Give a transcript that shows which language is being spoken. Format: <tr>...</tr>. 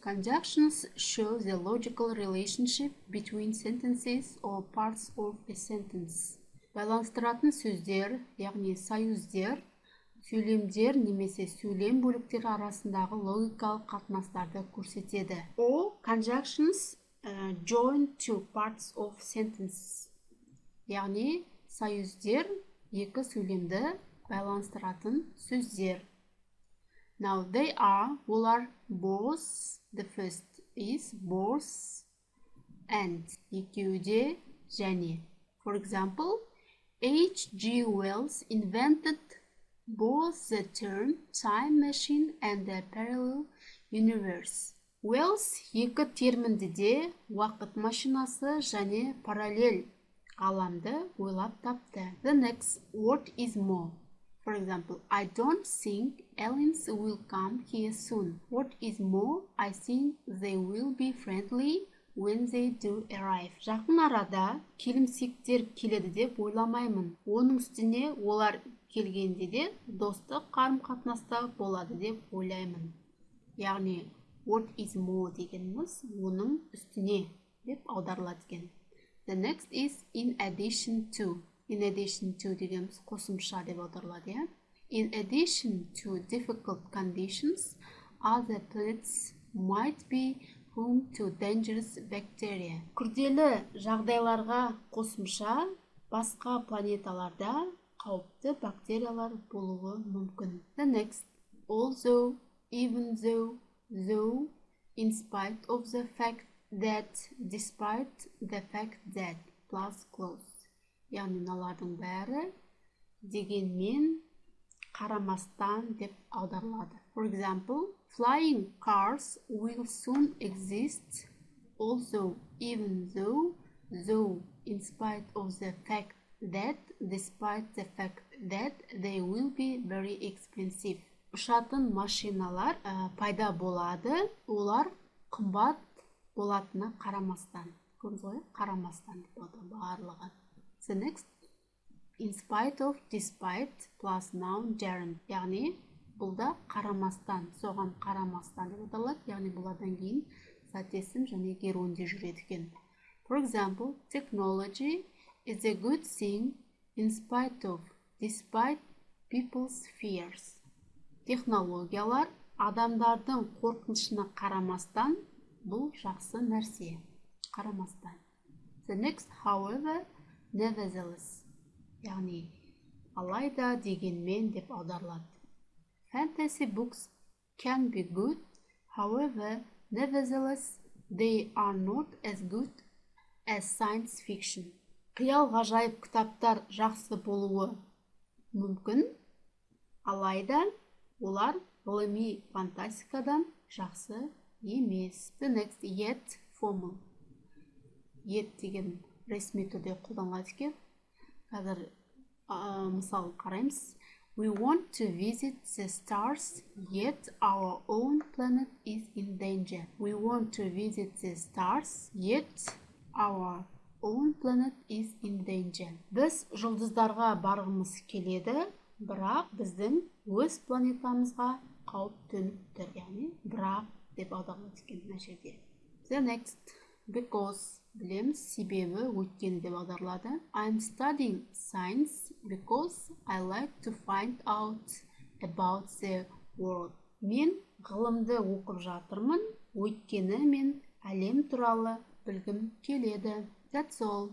<en>Conjunctions show the logical relationship between sentences or parts of a sentence.</en> <kk>Байланыстыратын сөздер, яғни союздер, сөйлемдер немесе сөйлем бөліктері арасындағы логикалық қатынастарды көрсетеді.</kk> <en>All conjunctions join two parts of sentence.</en> <kk>Яғни союздер екі сөйлемді байланыстыратын сөздер.</kk> <en>Now they are, олар both, the first is both, and,</en> <kk>екеуі де және.</kk> <en>For example, H.G. Wells invented both the term time machine and the parallel universe.</en> <kk>Wells екі терминді де уақыт машинасы және параллель ғаламды ойлап тапты.</kk> <en>The next word is more. For example, I don't think aliens will come here soon. What is more, I think they will be friendly when they do arrive.</en> <kk>Жақын арада келімсектер келеді деп ойламаймын. Оның үстіне олар келгенде де достық қарым-қатынаста болады деп ойлаймын. Яғни, what is more дегеніміз оның үстіне деп аударылады екен.</kk> <en>The next is in addition to.</en> <kk>In addition to дегеніміз қосымша деп аударылады, иә?</kk> <en>In addition to difficult conditions, other planets might be home to dangerous bacteria.</en> <kk>Күрделі жағдайларға қосымша басқа планеталарда қауіпті бактериялар болуы мүмкін.</kk> <en>The next, although, even though, though, in spite of the fact that, despite the fact that, plus clause.</en> <kk>Яғни мыналардың бәрі дегенмен қарамастан деп аударылады.</kk> <en>For example, flying cars will soon exist, also, even though, though, in spite of the fact that, despite the fact that, they will be very expensive.</en> <kk>Ұшатын машиналар пайда болады, олар қымбат болатыны қарамастан. Көрдіңіз ғой? Қарамастан деп аударылады барлығы.</kk> <en>The next, in spite of, despite, plus noun gerund.</en> <kk>Яғни, бұл да қарамастан, соған қарамастан деп аталады. Яғни, бұлардан кейін зат есім және геруінде жүреді екен.</kk> <en>For example, technology is a good thing in spite of, despite people's fears.</en> <kk>Технологиялар адамдардың қорқынышына қарамастан, бұл жақсы нәрсе. Қарамастан.</kk> <en>The next, however, nevertheless,</en> <kk>яғни алайда дегенмен деп аударылады.</kk> <en>Fantasy books can be good, however, nevertheless, they are not as good as science fiction.</en> <kk>Қиял ғажайып кітаптар жақсы болуы мүмкін, алайда олар ғылыми фантастикадан жақсы емес.</kk> <en>The next, yet formal.</en> <kk>Yet деген ресми түрде қолданылады екен. Қазір мысал қараймыз.</kk> <en>We want to visit the stars, yet our own planet is in danger. We want to visit the stars, yet our own planet is in danger.</en> <kk>Біз жұлдыздарға барғымыз келеді, бірақ біздің өз планетамызға қауіп төніп тұр. Яғни, бірақ деп аударылады екен мына жерде.</kk> <en>The next, because,</en> <kk>білеміз, себебі өйткені деп аударылады.</kk> <en>I'm studying science because I like to find out about the world.</en> <kk>Мен ғылымды оқып жатырмын, өйткені мен әлем туралы білгім келеді.</kk> <en>That's all.</en>